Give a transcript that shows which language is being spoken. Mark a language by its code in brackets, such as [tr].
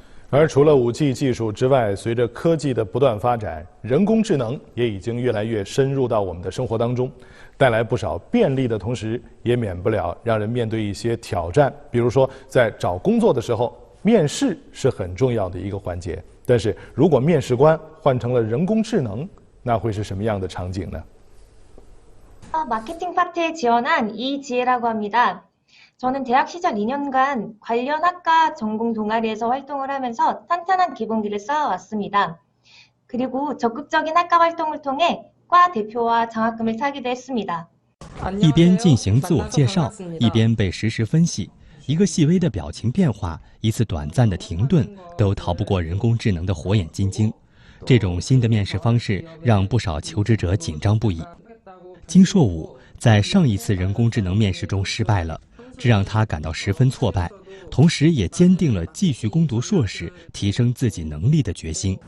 [zh] 而除了5G 技术之外，随着科技的不断发展，人工智能也已经越来越深入到我们的生活当中，带来不少便利的同时，也免不了让人面对一些挑战。比如说，在找工作的时候，面试是很重要的一个环节。但是如果面试官换成了人工智能，那会是什么样的场景呢？ [ko] 마케팅 파트에 지원한 이지혜라고 합니다. 저는 대학 시절 2년간 관련 학과 전공 동아리에서 활동을 하면서 탄탄한 기본기를 쌓아왔습니다. 그리고 적극적인 학과 활동을 통해 과 대표와 장학금을 타기도 했습니다. [zh] 一边进行自我介绍，一边被实时分析，一个细微的表情变化，一次短暂的停顿，都逃不过人工智能的火眼金睛。这种新的面试方式让不少求职者紧张不已。金硕武在上一次人工智能面试中失败了，这让他感到十分挫败，同时也坚定了继续攻读硕士、提升自己能力的决心。